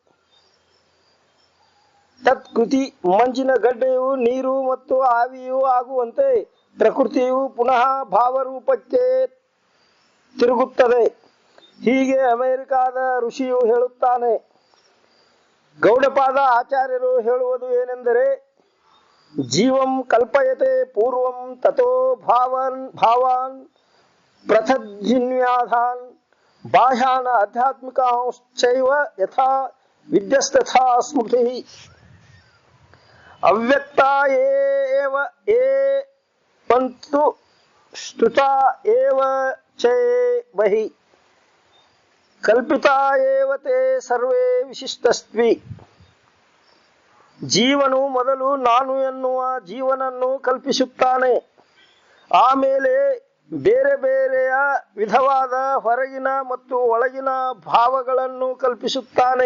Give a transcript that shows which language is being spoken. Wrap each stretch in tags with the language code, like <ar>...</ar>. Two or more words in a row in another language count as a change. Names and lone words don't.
<kn>ತತ್ಕೃತಿ ಮಂಜಿನ ಗಡ್ಡೆಯು ನೀರು ಮತ್ತು ಆವಿಯೂ ಆಗುವಂತೆ ಪ್ರಕೃತಿಯು ಪುನಃ ಭಾವರೂಪಕ್ಕೆ ತಿರುಗುತ್ತದೆ. ಹೀಗೆ ಅಮೆರಿಕಾದ ಋಷಿಯು ಹೇಳುತ್ತಾನೆ. ಗೌಡಪಾದ ಆಚಾರ್ಯರು ಹೇಳುವುದು ಏನೆಂದರೆ,</kn> <sa>ಜೀವಂ ಕಲ್ಪಯತೆ ಪೂರ್ವಂ ತಥೋ ಭಾವಾನ್ ಪ್ರಥಜ್ಜಿನ್ಯಾಧಾನ್ ಬಾಹ್ಯಾನ ಆಧ್ಯಾತ್ಮಿಕಾಂಶ್ಚೈವ ಯಥಾ ವಿದ್ಯಸ್ತಥಾ ಸ್ಮೃತಿ. ಅವ್ಯಕ್ತಾ ಏವ ಏವಂತು ಸ್ತುತಾ ಏವ ಚ ಬಹಿ ಕಲ್ಪಿತಾ ಏವ ತೇ ಸರ್ವೇ ವಿಶಿಷ್ಟಸ್ತ್ವಿ.</sa> <kn>ಜೀವನು ಮೊದಲು ನಾನು ಎನ್ನುವ ಜೀವನನ್ನು ಕಲ್ಪಿಸುತ್ತಾನೆ. ಆಮೇಲೆ ಬೇರೆ ಬೇರೆಯ ವಿಧವಾದ ಹೊರಗಿನ ಮತ್ತು ಒಳಗಿನ ಭಾವಗಳನ್ನು ಕಲ್ಪಿಸುತ್ತಾನೆ.</kn>